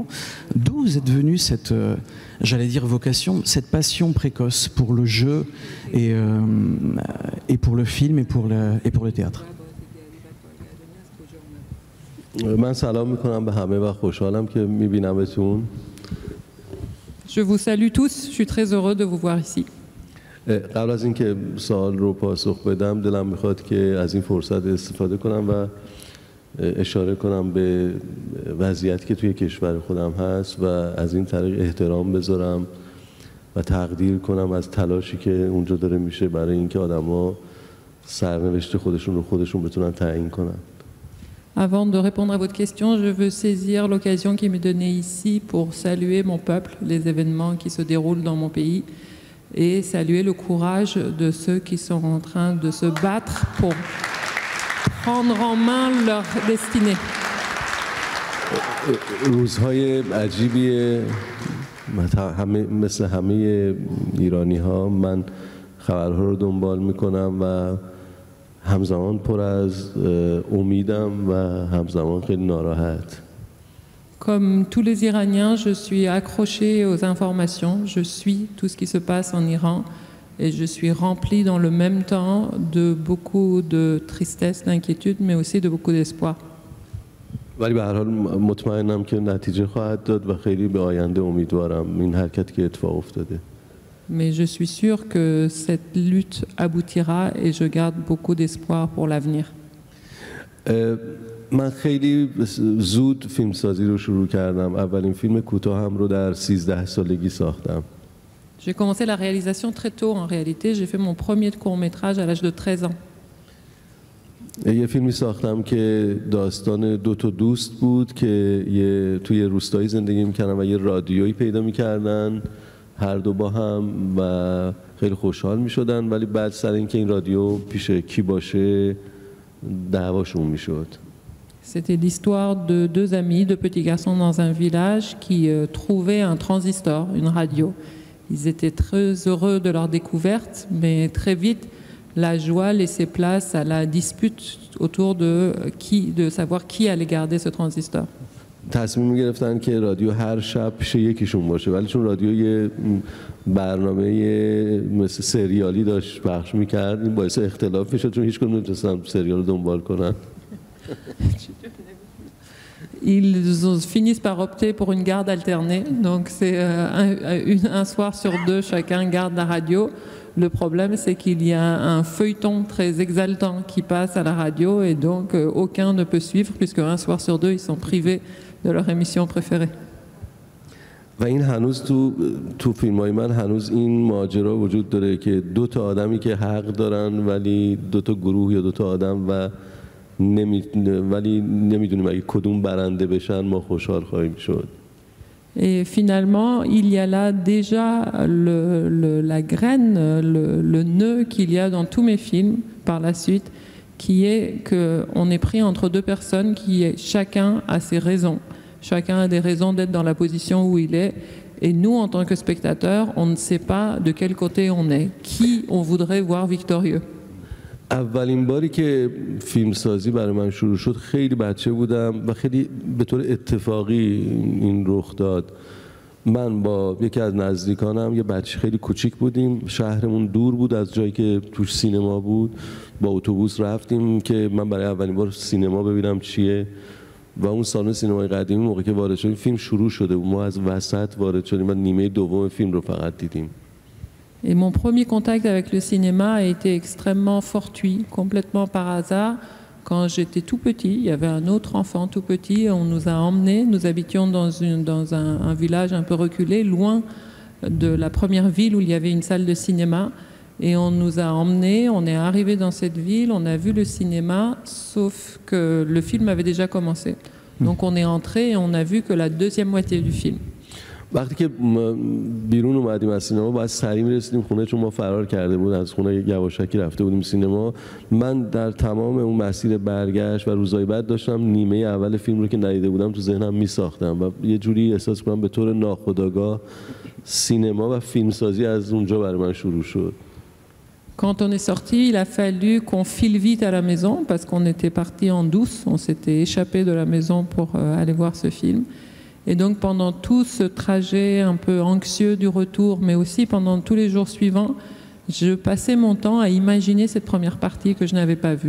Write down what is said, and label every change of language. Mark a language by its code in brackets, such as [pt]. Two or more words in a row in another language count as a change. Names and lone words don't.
[fr] D'où vous êtes venu cette, j'allais dire vocation, cette passion précoce pour le jeu et pour le film et pour le théâtre? Je vous salue tous, je suis très heureux de vous voir ici. [fa] قبل از اینکه سوال رو پاسخ بدم دلم میخواد که از این فرصت استفاده کنم و اشاره کنم به وضعیتی که توی کشور خودم هست و از این طریق احترام بذارم و تقدیر کنم از تلاشی که اونجا داره میشه برای اینکه آدما سرنوشت خودشون رو خودشون بتونن تعیین کنن. [fr] Avant de répondre à votre question, je veux saisir l'occasion qui m'est donnée ici pour saluer mon peuple, les événements qui se déroulent dans mon pays, et saluer le courage de ceux qui sont en train de se battre pour prendre en main leur destinée. [fa] روزهای عجیبیه مثل همه ایرانی ها من خبرها رو دنبال میکنم و همزمان پر از امیدم و همزمان خیلی ناراحت. [fr] Comme tous les Iraniens, je suis accroché aux informations, je suis tout ce qui se passe en Iran et je suis rempli dans le même temps de beaucoup de tristesse, d'inquiétude, mais aussi de beaucoup d'espoir. [fa] ولی به هر حال مطمئنم که نتیجه خواهد داد و خیلی به آینده امیدوارم این حرکتی که اتفاق افتاده. [fr] Mais je suis sûr que cette lutte aboutira et je garde beaucoup d'espoir pour l'avenir. [fa] من خیلی زود فیلمسازی رو شروع کردم. اولین فیلم کوتاهم رو در 13 سالگی ساختم. [fr] J'ai commencé la réalisation très tôt en réalité. J'ai fait mon premier court-métrage à l'âge de 13 ans. [fa] یه فیلمی ساختم که داستان 2 تا دوست بود که توی روستایی زندگی می‌کردن و یه رادیویی پیدا می‌کردن هر دو با هم و خیلی خوشحال می‌شدن، ولی بعد سر اینکه این رادیو پیش کی باشه دعواشون می‌شد. [fr] C'était l'histoire de 2 amis, 2 petits garçons dans un village qui trouvaient un transistor, une radio. Ils étaient très heureux de leur découverte, mais très vite, la joie laissait place à la dispute autour de savoir qui allait garder ce transistor. [fa] تصمیم گرفتن که رادیو هر شب پیش یکیشون باشه، ولی چون رادیو یه برنامه مثل سریالی داشت پخش می‌کرد، این باعث اختلاف می‌شد چون هیچ کدوم نمی‌تونستن سریال رو دنبال کنن. [fr] Ils finissent par opter pour une garde alternée, donc c'est un soir sur 2 chacun garde la radio. Le problème c'est qu'il y a un feuilleton très exaltant qui passe à la radio et donc aucun ne peut suivre puisque un soir sur 2 ils sont privés de leur émission préférée. [fa] و این هنوز تو فیلم‌های من هنوز این ماجرا وجود داره که 2 تا آدمی که حق دارن ولی 2 تا گروه یا 2 تا آدم و ولی نمیدونیم اگه کدوم برنده بشن ما خوشحال خواهیم شد. [fr] Et finalement, il y a là déjà la graine, le nœud qu'il y a dans tous mes films par la suite, qui est qu'on est pris entre deux personnes qui, chacun a ses raisons. Chacun a des raisons d'être dans la position où il est. Et nous, en tant que spectateurs, on ne sait pas de quel côté on est, qui on voudrait voir victorieux. [fa] اولین باری که فیلمسازی برای من شروع شد خیلی بچه بودم و خیلی به طور اتفاقی این رخ داد. من با یکی از نزدیکانم یه بچه خیلی کوچیک بودیم، شهرمون دور بود از جایی که توش سینما بود، با اتوبوس رفتیم که من برای اولین بار سینما ببینم چیه و اون سالن سینمای قدیمی موقع که وارد شدیم فیلم شروع شده بود، ما از وسط وارد شدیم و نیمه دوم فیلم رو فقط دیدیم. [fr] Et mon premier contact avec le cinéma a été extrêmement fortuit, complètement par hasard. Quand j'étais tout petit, il y avait un autre enfant tout petit, on nous a emmenés, nous habitions dans un village un peu reculé, loin de la première ville où il y avait une salle de cinéma. Et on nous a emmenés, on est arrivé dans cette ville, on a vu le cinéma, sauf que le film avait déjà commencé. Donc on est entré et on a vu que la deuxième moitié du film. [fa] وقتی که بیرون اومدیم از سینما باید سریع میرسیدیم خونه چون ما فرار کرده بود از خونه یواشکی رفته بودیم سینما. من در تمام اون مسیر برگشت و روزهای بعد داشتم نیمه اول فیلم رو که ندیده بودم تو ذهنم میساختم و یه جوری احساس کنم به طور ناخودآگاه سینما و فیلمسازی از اونجا برای من شروع شد. [fr] Quand on est sorti, il a fallu qu'on file vite à la maison parce qu'on était parti en douce, on s'était échappé de la maison pour aller voir ce film. Et donc pendant tout ce trajet un peu anxieux du retour, mais aussi pendant tous les jours suivants, je passais mon temps à imaginer cette première partie que je n'avais pas vue.